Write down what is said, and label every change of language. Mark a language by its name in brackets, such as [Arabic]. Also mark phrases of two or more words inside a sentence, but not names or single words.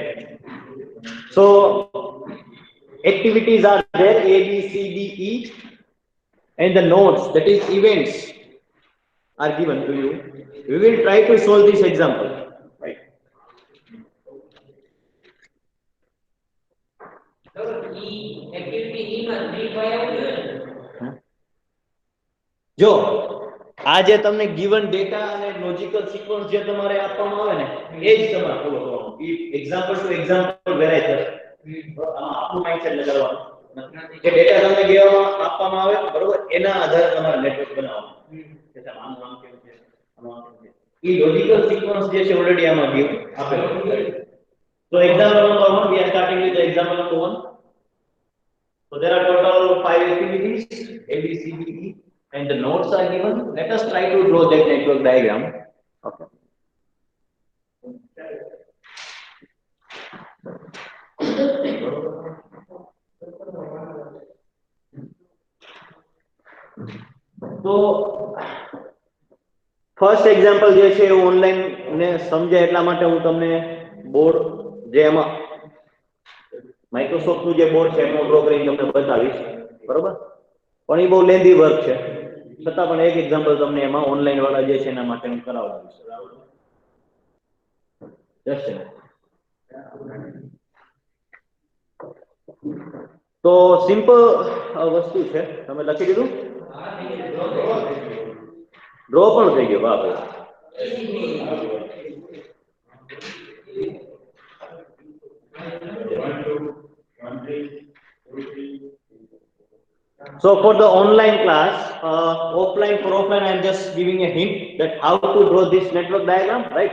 [English] So activities are there, A, B, C, D, E, and the nodes, that is events, are given to you. We will try to solve this example, right? So activity [Gujarati] E માં 3 5 આવ્યું. જો આ જે તમને [English] given data [Gujarati] અને [English] logical sequence [Gujarati] જે તમારે આપવામાં આવે ને એ જ તમારે ફોલો કરવાનું. [English] example to example [Gujarati] વેરાય થશે. આમાં આપણું માઇન્ડસેટ લગાડવાનું. જે ડેટા તમને આપવામાં આવે બરોબર એના આધારે તમારે નેટવર્ક બનાવવાનું. કે સાહેબ આનું નામ કેવું છે, આનું નામ કેવું છે. એ [English] logical sequence [Gujarati] જે છે ઓલરેડી આમાં આપેલો છે. [English] So example number 1, we are starting with the example number 1. So there are total 5 activities, A, B, C, D, E, and the nodes are given. Let us try to draw that network diagram. Okay. So first example [Gujarati] જે છે એ ઓનલાઈન ને સમજે એટલા માટે હું તમને બોર્ડ જે એમાં માઇક્રોસોફ્ટ નું જે બોર્ડ છે એનો ડ્રો કરીને તમને બતાવીશ બરોબર પણ એ બહુ [English] lengthy work [Gujarati] છે છતાં પણ એક એક્ઝામ્પલ તમને એમાં ઓનલાઈન વાળા જે છે એના માટે હું કરાવડાવીશ તો સિમ્પલ વસ્તુ છે તમે લખી દીધું ડ્રો પણ થઈ ગયો બાપ [English] So for the online class, offline for offline, I am just giving a hint that how to draw this network diagram, right?